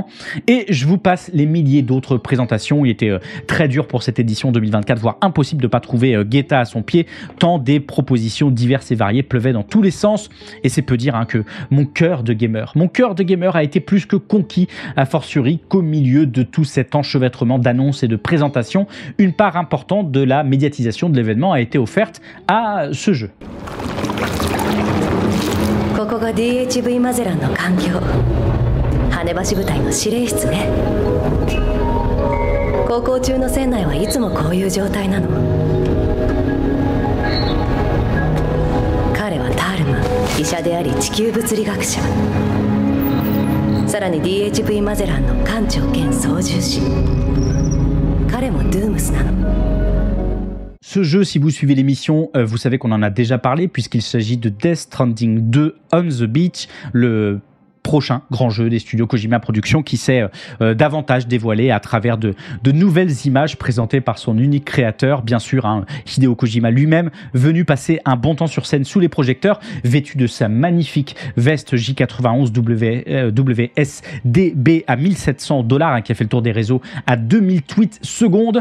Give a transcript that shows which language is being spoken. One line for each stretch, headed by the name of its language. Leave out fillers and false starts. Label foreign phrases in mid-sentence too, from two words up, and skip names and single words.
French: Et je vous passe les milliers d'autres présentations. Il était très dur pour cette édition 2024, voire impossible de ne pas trouver guetta à son pied, tant des propositions diverses et variées pleuvaient dans tous les sens, et c'est peu dire que mon cœur de gamer a été plus que conquis, a fortiori qu'au milieu de tout cet enchevêtrement d'annonces et de présentations, une part importante de la médiatisation de l'événement a été offerte à ce jeu.
Japanese: ここが DHV マゼランの環境、羽橋部隊の司令室ね。航行中の船内はいつもこういう状態なの。彼はタールマン、医者であり地球物理学者。さらに DHV マゼランの艦長兼操縦士。彼もドゥームスなの。
French: Ce jeu, si vous suivez l'émission, vous savez qu'on en a déjà parlé puisqu'il s'agit de Death Stranding 2 On the Beach, le prochain grand jeu des studios Kojima Productions qui s'est davantage dévoilé à travers de nouvelles images présentées par son unique créateur, bien sûr, Hideo Kojima lui-même, venu passer un bon temps sur scène sous les projecteurs, vêtu de sa magnifique veste J91 WSDB à $1 700, qui a fait le tour des réseaux à 2000 tweets secondes.